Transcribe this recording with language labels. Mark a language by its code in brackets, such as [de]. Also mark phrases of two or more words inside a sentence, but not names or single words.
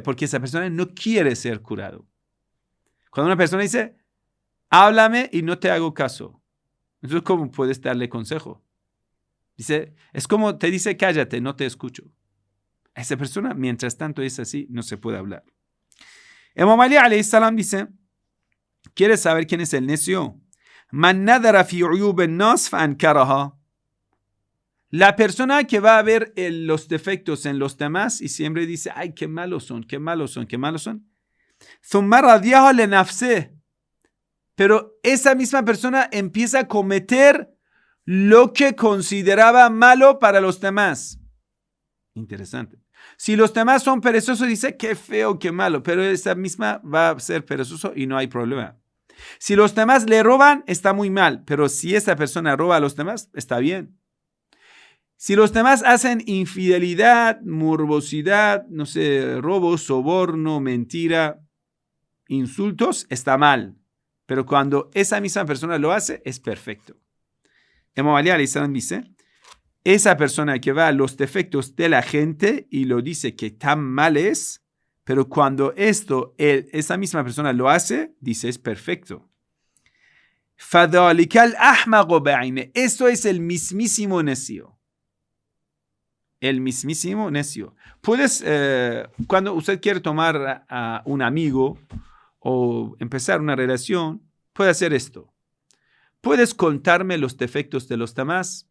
[es] Porque esa persona no quiere ser curado. Cuando una persona dice, háblame y no te hago caso, entonces, ¿cómo puedes darle consejo? Dice, es como te dice, cállate, no te escucho. A esa persona, mientras tanto es así, no se puede hablar. Imam Ali [ar] عليه السلام [es] dice, ¿quieres saber quién es el necio? [ar] من نظر في عيوب الناس فأنكرها. [es] La persona que va a ver los defectos en los demás y siempre dice, ay, qué malos son. [ar] ثم رضيها لنفسه. [es] Pero esa misma persona empieza a cometer lo que consideraba malo para los demás. Interesante. Si los demás son perezosos, dice, qué feo, qué malo, pero esa misma va a ser perezoso y no hay problema. Si los demás le roban, está muy mal, pero si esa persona roba a los demás, está bien. Si los demás hacen infidelidad, morbosidad, no sé, robo, soborno, mentira, insultos, está mal. Pero cuando esa misma persona lo hace, es perfecto. Imam Ali [ar] عليه السلام [es] dice, esa persona que va a los defectos de la gente y lo dice que tan mal es, pero cuando esa misma persona lo hace, dice es perfecto. [ar] فَذَلِكَ الْأَحْمَقُ بَعِينِ. [es] Esto es el mismísimo necio. El mismísimo necio. Puedes, cuando usted quiere tomar a un amigo o empezar una relación, puede hacer esto. ¿Puedes contarme los defectos de los demás?